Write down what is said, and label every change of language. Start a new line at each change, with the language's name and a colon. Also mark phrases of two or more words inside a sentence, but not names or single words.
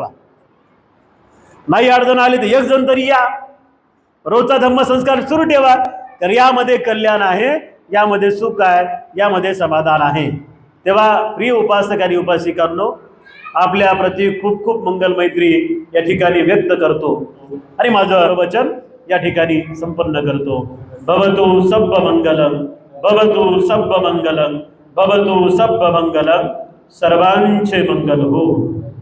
Marathi: नाही 8 जण आले तर 1 जण तरी या, रोजचा धम्मसंस्कार सुरू ठेवा. तर यामध्ये कल्याण आहे, यामध्ये सुख आहे, यामध्ये समाधान आहे. तेव्हा प्रिय उपासक आणि उपासिकांनो, आपल्या प्रति खूप खूप मंगल मैत्री या ठिकाणी व्यक्त करतो आणि माझं वचन या ठिकाणी संपन्न करतो.
Pali: भवतु सब्ब मंगलम, भवतु सब्ब मंगलम, भवतु सब्ब मंगलम.
Marathi: सर्वांचे मंगल हो.